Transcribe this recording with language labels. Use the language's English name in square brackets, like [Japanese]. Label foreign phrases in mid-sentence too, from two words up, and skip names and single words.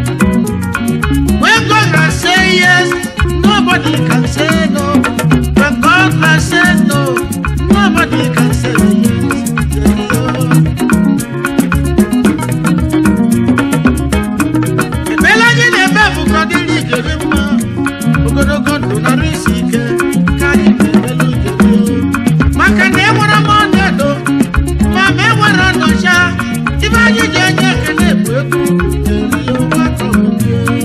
[English] When God has said yes, Nobody can say no. When God has said no, nobody can say yes. [Igbo] Ekpere anyị na-ekpe bụ ka ọ dịrị ijeri mma. Ogologo ndụ na arụ isi ike ka anyị na-ekpere ijeri o. Maka na enwere m ọnọdụ, ma ma enwere ọnọcha, ibe anyị ji enye ekele bụ egwu ijeri o, nwata obodo.